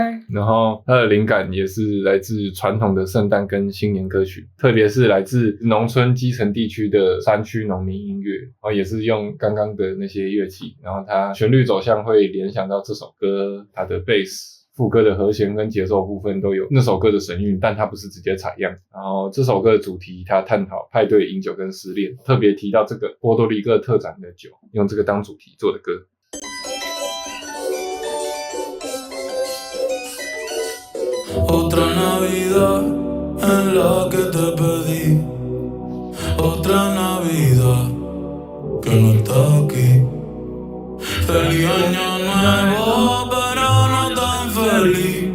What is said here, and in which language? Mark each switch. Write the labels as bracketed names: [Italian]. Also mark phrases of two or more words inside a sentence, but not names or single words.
[Chinese] 然后它的灵感也是来自传统的圣诞跟新年歌曲，特别是来自农村基层地区的山区农民音乐，然后也是用刚刚的那些乐器，然后它旋律走向会联想到这首歌它的贝斯。副歌的和弦跟节奏部分都有那首歌的神韵，但它不是直接采样。然后这首歌的主题，它探讨派对、饮酒跟失恋，特别提到这个波多黎各特产的酒，用这个当主题做的歌。 [Spanish] Otra Navidad en la que te pedí, otra Navidad que no está aquí. Feliz año nuevo, pero no tan feliz.